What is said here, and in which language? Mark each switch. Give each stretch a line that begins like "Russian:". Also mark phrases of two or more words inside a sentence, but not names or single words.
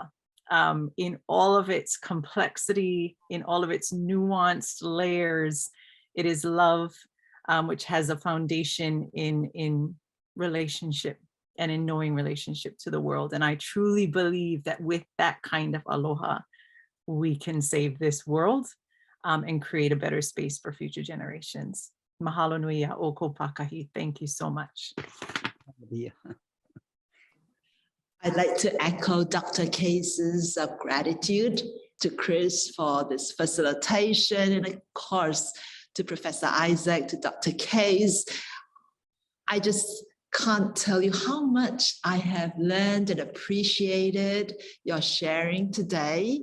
English: In all of its complexity, in all of its nuanced layers, it is love, which has a foundation in relationship and in knowing relationship to the world. And I truly believe that with that kind of aloha, we can save this world and create a better space for future generations.
Hawaiian: Mahalo nui a oko pakahi.
English: Thank you so much. Yeah. I'd like to echo Dr. Case's gratitude to Chris for this facilitation, and of course to Professor Isaac, to Dr. Case. I just can't tell you how much I have learned and appreciated your sharing today.